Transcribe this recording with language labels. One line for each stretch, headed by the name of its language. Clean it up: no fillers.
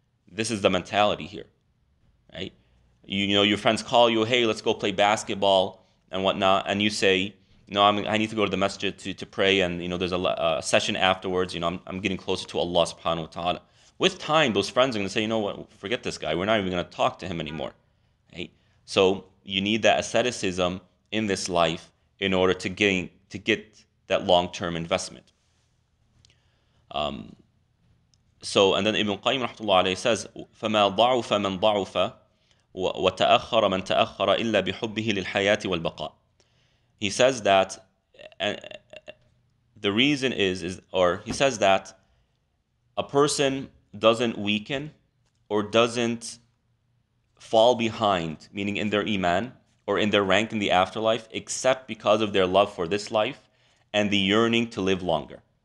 English: This is the mentality here, right? Your friends call you, hey, let's go play basketball and whatnot, and you say, no, I need to go to the masjid to pray, and there's a session afterwards. I'm getting closer to Allah subhanahu wa ta'ala. With time, those friends are going to say, you know what, forget this guy. We're not even going to talk to him anymore. Right? So you need that asceticism in this life in order to get that long-term investment. And then Ibn Qayyim rahmatullah alayhi says,
Arabic: فَمَا ضَعُفَ مَنْ ضَعُفَ وَتَأَخَّرَ مَنْ تَأَخَّرَ إِلَّا بِحُبِّهِ لِلْحَيَاةِ وَالْبَقَاءِ.
English: He says that the reason he says that a person doesn't weaken or doesn't fall behind, meaning in their iman or in their rank in the afterlife, except because of their love for this life and the yearning to live longer.